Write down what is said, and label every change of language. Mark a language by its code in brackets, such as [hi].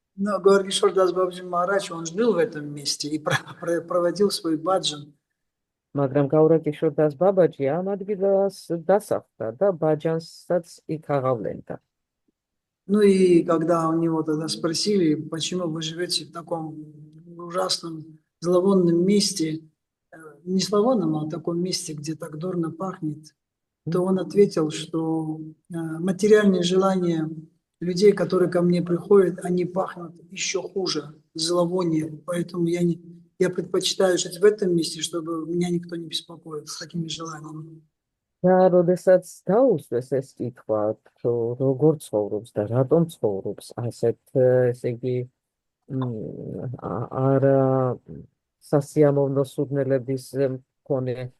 [ru] Но Георгий Шордас Бабаджи Махарадж, он жил в этом месте и проводил свой баджан. [ka] მაგრამ გაურაკიშორდას ბაბაჯი ამ ადგილას დასახლდა და ბაჯანსაც იქ აღავლენდა. [ru] Ну и когда у него тогда спросили, почему вы живете в таком ужасном, зловонном месте, не зловонном, а в таком месте, где так дурно пахнет, то он ответил, что материальные желания людей, которые ко мне приходят, они пахнут еще хуже, зловоние. Поэтому я предпочитаю жить в этом месте, чтобы меня никто не беспокоил с такими желаниями. [ka] და როდესაც დაუსვეს ეს კითხვა, როგორ ცხოვრობს და რატომ ცხოვრობს ასეთ, ესე იგი, არა სასიამოვნო სურნელების მქონე